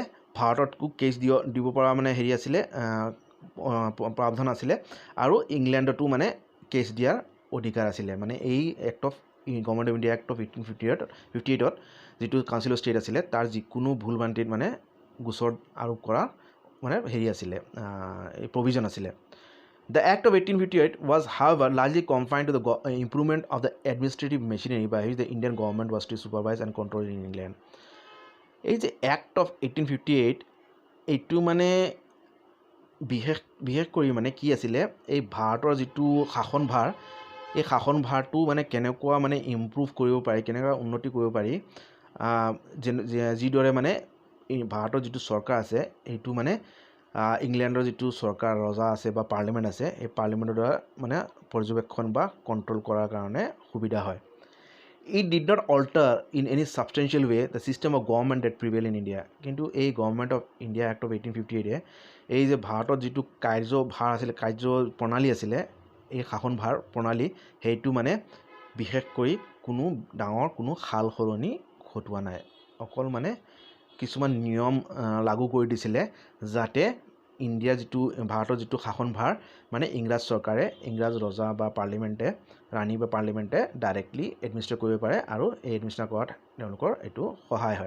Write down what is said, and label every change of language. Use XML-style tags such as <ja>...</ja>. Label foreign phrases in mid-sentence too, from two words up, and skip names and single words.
<as>ভাৰততকো কেছ দিব পৰা মানে হেৰি আছিলে, প্ৰাৱধান আছিলে। আৰু ইংলেণ্ডতো মানে কেছ দিয়াৰ অধিকাৰ আছিলে। মানে এই এক্ট অফ গভৰ্ণমেণ্ট অফ ইণ্ডিয়া এক্ট অফ 1858 যিটো কাউন্সিল অফ ষ্টেট আছিলে, তাৰ যিকোনো ভুল ভ্ৰান্তিত মানে গোচৰ আৰোপ কৰা মানে হেৰি আছিলে, এই প্ৰভিজন আছিলে।</as> <en>The Act of 1858 was, however, largely confined to the improvement of the administrative machinery by which the Indian government was to supervise and control in England.</en> <as>এই যে Act of 1858 এইটো মানে বিশেষ কৰি মানে কি আছিলে, এই ভাৰতৰ যিটো শাসনভাৰ, এই শাসনভাৰটো মানে কেনেকুৱা মানে ইম্প্ৰুভ কৰিব পাৰি, কেনেকুৱা উন্নতি কৰিব পাৰি, যিদৰে মানে এই ভাৰতৰ যিটো চৰকাৰ আছে সেইটো মানে ইংলেণ্ডৰ যিটো চৰকাৰ ৰজা আছে বা পাৰ্লিমেণ্ট আছে, এই পাৰ্লিমেণ্টৰ দ্বাৰা মানে পৰ্যবেক্ষণ বা কণ্ট্ৰল কৰাৰ কাৰণে সুবিধা হয়।</as> <en>It did not alter in any substantial way the system of government that prevailed in India.</en> <as>কিন্তু এই গভৰ্ণমেণ্ট অফ ইণ্ডিয়া এক্ট অফ 1858 এই যে ভাৰতত যিটো কাৰ্যভাৰ আছিলে, কাৰ্য প্ৰণালী আছিলে, এই শাসনভাৰ প্ৰণালী, সেইটো মানে বিশেষ কৰি কোনো সাল সলনি ঘটোৱা নাই। অকল মানে কিছুমান নিয়ম লাগু কৰি দিছিলে যাতে ভাৰতৰ যিটো শাসনভাৰ মানে ইংৰাজ চৰকাৰে, ইংৰাজ ৰজা বা পাৰ্লিমেণ্টে, ৰাণী বা পাৰ্লিমেণ্টে</as> <en>directly administrate</en> <as>কৰিব পাৰে, আৰু এই এডমিনিষ্ট্ৰেট কৰাত তেওঁলোকৰ এইটো সহায় হয়।</as>